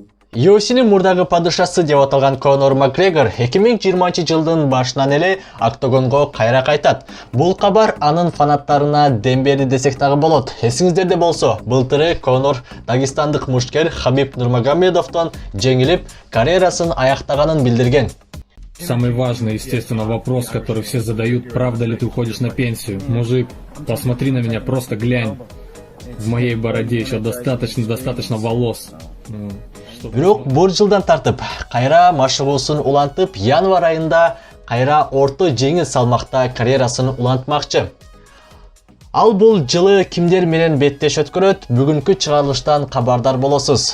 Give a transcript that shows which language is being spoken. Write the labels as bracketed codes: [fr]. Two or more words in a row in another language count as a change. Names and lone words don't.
[ky] UFC'nin мурдагы падышасы деп аталган Конор Макгрегор 2020-жылдын башынан эле октогонго кайра кайтат. Бул кабар анын фанаттарына дем берди десек дагы болот. Эсиңиздерде болсо, былтыры Конор дагестандык мушкер Хабиб Нурмагомедовдон жеңилип, карьерасын аяктаганын билдирген. [ru] Самый важный, естественно, вопрос, который все задают: правда ли ты уходишь на пенсию? Мужик, посмотри на меня, просто глянь. В моей бороде еще достаточно волос. [ky] Бирок бул жылдан тартып кайра машыгуусун улантып, январь айында кайра орто жеңил салмакта карьерасын улантмакчы. Ал бул жылы кимдер менен беттеш өткөрөт, бүгүнкү чыгарылыштан кабардар болосуз.